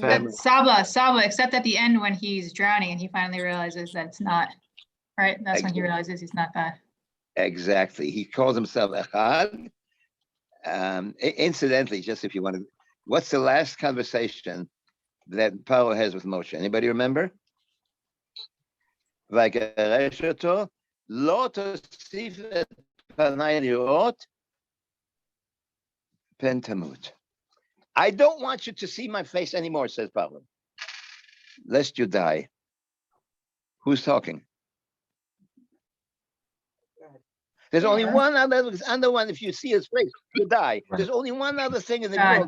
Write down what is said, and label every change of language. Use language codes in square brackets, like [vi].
[en] But Saba, except at the end when he's drowning and he finally realizes that it's not, right? That's when he realizes he's not that. Exactly. He calls himself Echad. Incidentally, just if you want to, what's the last conversation that Paro has with Moshe? Anybody remember? [he] ויגרש אותו, לא תוסיף את פניי לראות, Pen Tamut. [en] I don't want you to see my face anymore, says Pablo, lest you die. Who's talking? There's only one other one. If you see his face, you die. There's only one other thing in the world.